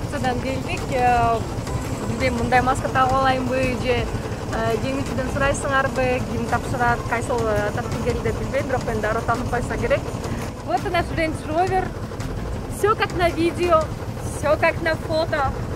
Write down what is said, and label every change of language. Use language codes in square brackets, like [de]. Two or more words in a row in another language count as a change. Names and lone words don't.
[ky] менен келдик. Билбейм, мындай маска тагып алайынбы же жеңүүчүдөн сурайсыңарбы, ким тапшырат, кайсыл тапшыргели деп билбейм, бирок эми дароо таанып койсо керек. [ru] Вот наш Range Rover. Все как на видео, все как на фото.